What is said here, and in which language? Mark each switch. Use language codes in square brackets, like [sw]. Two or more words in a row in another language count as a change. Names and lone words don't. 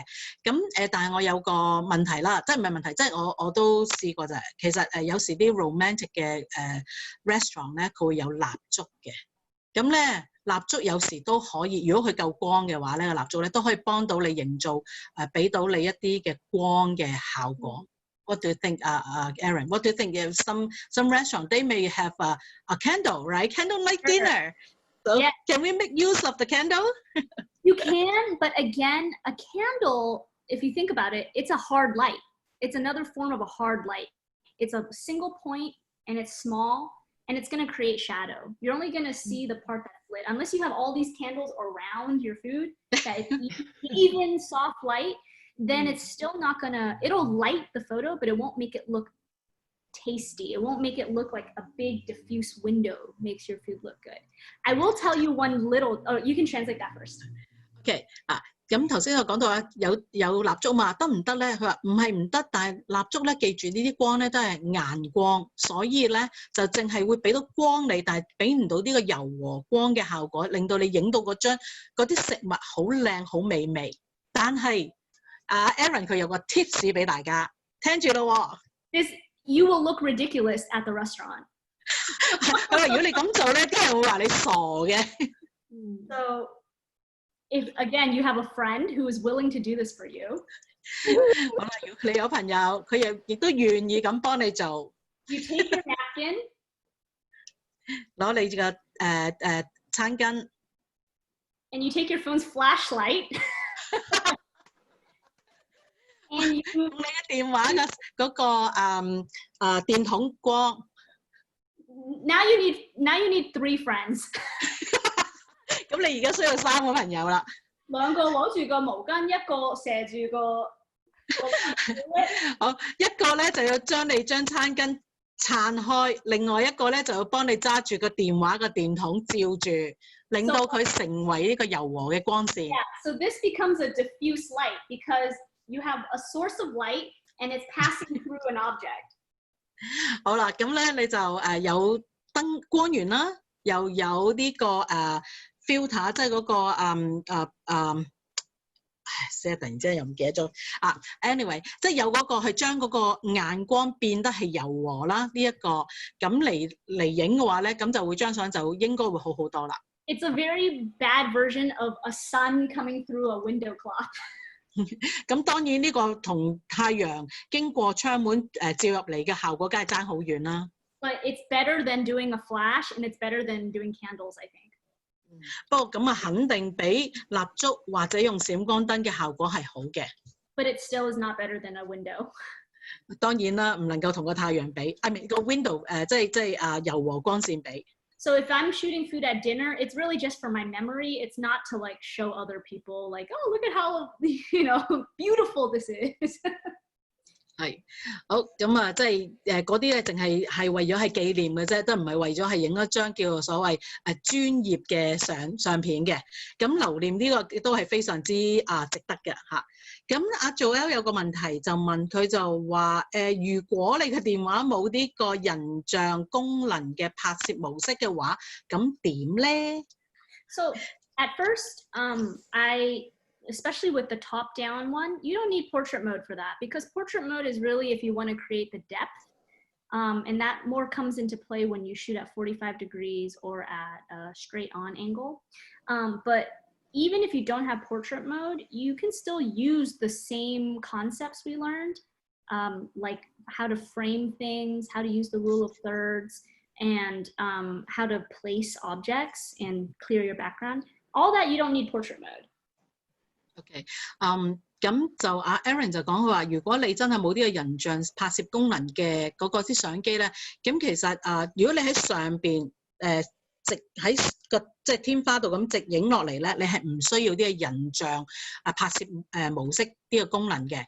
[yue] 咁但係我有個問題啦，即係唔係問題，即係我都試過就係其實有時啲 romantic 嘅restaurant 咧，佢會有蠟燭嘅。咁咧蠟燭有時都可以，如果佢夠光嘅話咧，個蠟燭咧都可以幫到你營造俾到你一啲嘅光嘅效果。 [en] What do you think, Erin? What do you think? If some restaurant they may have a candle, right? Candlelight dinner. So yeah. Can we make use of the candle? You can, but again, a candle, if you think about it, it's a hard light. It's another form of a hard light. It's a single point and it's small and it's going to create shadow. You're only going to see the part that's lit. Unless you have all these candles around your food that is even soft light, then it's still not going to, it'll light the photo, but it won't make it look tasty. It won't make it look like a big diffuse window makes your food look good. I will tell you one little, you can translate that first. Okay. [yue] 咁頭先我講到有蠟燭嘛，得唔得咧？佢話唔係唔得，但係蠟燭咧，記住呢啲光咧都係顏光，所以咧就淨係會俾到光你，但係俾唔到呢個柔和光嘅效果，令到你影到嗰啲食物好靚好美味。但係Erin 佢有個 tips 俾大家，聽住咯喎。 [en] You will look ridiculous at the restaurant. [yue] 佢話如果你咁做咧，啲人會話你傻嘅。 [en] So if again you have a friend who is willing to do this for you. [yue] 好啦，如果你有朋友，佢亦都願意咁幫你做。 [en] You take your napkin. [yue] 攞你嘅餐巾。 [en] And you take your phone's flashlight. And you [yue] 用你嘅電話嘅嗰個電筒光。 [en] Now you need 3 friends. [yue] 咁你而家需要3個朋友啦。 2個攞住個毛巾，1個射住個。好，一個咧就要將你張餐巾撐開，另外一個咧就要幫你揸住個電話嘅電筒照住，令到佢成為呢個柔和嘅光線。 [en] Yeah, so this becomes a diffuse light because you have a source of light and it's passing through an object. [yue] 好啦，咁咧你就有光源啦，又有呢個filter， 即係嗰個死啊！突然之間又唔記得咗啊。Anyway， 即係有嗰個去將嗰個眼光變得係柔和啦。呢一個咁嚟影嘅話咧，咁就會張相就應該會好好多啦。 [en] It's a very bad version of a sun coming through a window cloth. [yue] 咁當然呢個同太陽經過窗門照入嚟嘅效果，梗係爭好遠啦。 [en] But it's better than doing a flash, and it's better than doing candles, I think. [yue] 不過咁肯定比蠟燭或者用閃光燈嘅效果係好嘅。 [en] But it still is not better than a window. [yue] 當然啦，唔能夠同個太陽比。 [en] I mean [yue] 個 window 即係柔和光線比。 [en] So if I'm shooting food at dinner, it's really just for my memory. It's not to like show other people like, oh, look at how beautiful this is. [yue] 係好咁即係嗰啲咧，淨係為咗係紀念嘅啫，都唔係為咗係影一張叫做所謂專業嘅相片嘅。咁留念呢個都係非常之值得嘅嚇。咁阿 Joel 有個問題就問佢就話如果你嘅電話冇呢個人像功能嘅拍攝模式嘅話，咁點咧 [en] ？So at first, especially with the top-down one, you don't need portrait mode for that because portrait mode is really if you want to create the depth, and that more comes into play when you shoot at 45 degrees or at a straight-on angle. But even if you don't have portrait mode, you can still use the same concepts we learned, like how to frame things, how to use the rule of thirds, and how to place objects and clear your background. All that you don't need portrait mode. [yue] OK， 咁就阿 Erin 就講佢話，如果你真係冇呢個人像拍攝功能嘅嗰個啲相機咧，咁其實如果你喺上邊直喺個即係天花度咁直影落嚟咧，你係唔需要呢個人像拍攝模式呢個功能嘅。